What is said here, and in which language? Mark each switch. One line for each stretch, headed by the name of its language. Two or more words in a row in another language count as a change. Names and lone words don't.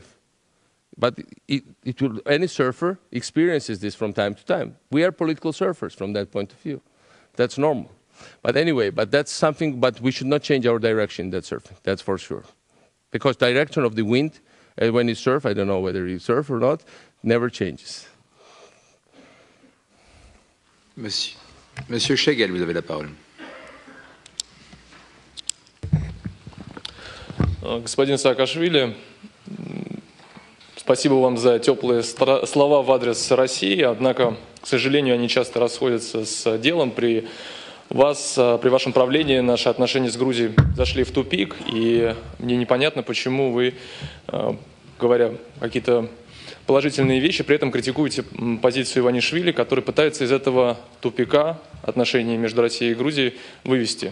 English: But any surfer experiences this from time to time. We are political surfers from that point of view. That's normal. But anyway, that's something, but we should not change our direction in that surfing, that's for sure. Because direction of the wind, when you surf, I don't know whether you surf or not, never changes.
French: Monsieur Chegel, vous avez la parole.
Russian: Господин Саакашвили, спасибо вам за теплые слова в адрес России, однако, к сожалению, они часто расходятся с делом. При вашем правлении наши отношения с Грузией зашли в тупик, и мне непонятно, почему вы, говоря какие-то положительные вещи, при этом критикуете позицию Иванишвили, который пытается из этого тупика отношений между Россией и Грузией вывести.